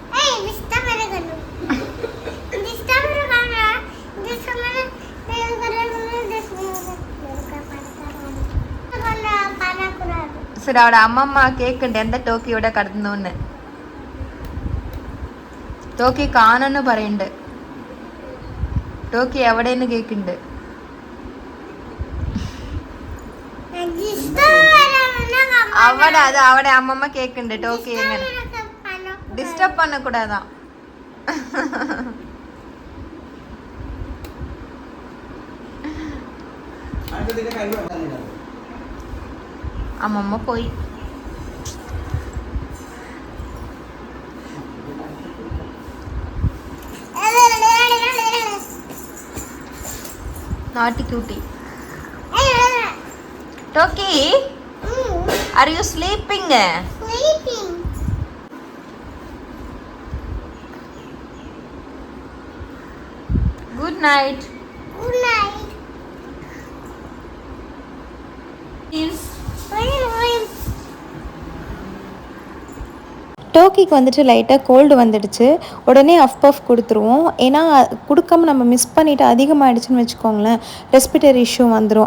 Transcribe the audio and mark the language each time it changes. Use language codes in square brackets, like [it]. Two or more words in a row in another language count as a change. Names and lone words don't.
[ml] சரி അവിടെ അമ്മമ്മ കേക്കുണ്ട് എന്താ ടോക്കി ഇവിടെ കടന്നോന്ന്. ടോക്കി കാണുന്നു പറയുന്നുണ്ട്. ടോക്കി എവിടെയെന്ന് കേക്കുന്നുണ്ട്. അവിടെ അമ്മമ്മ കേക്കുന്നുണ്ട്. [ta] ടോക്കി എങ്ങനെ டிஸ்டர்ப் பண்ணக்கூடாதான். அம்மம்மா போய் [en] naughty cutie. Toki, are you sleeping? Sleeping. Good night. Good night. [ta] டோக்கிக்கு வந்துட்டு லைட்டாக கோல்டு வந்துடுச்சு. உடனே அஃப் பஃப் கொடுத்துருவோம். ஏன்னா கொடுக்காம நம்ம மிஸ் பண்ணிவிட்டு அதிகமாகிடுச்சுன்னு வச்சுக்கோங்களேன், [en] respiratory issue [ta] வந்துடும்.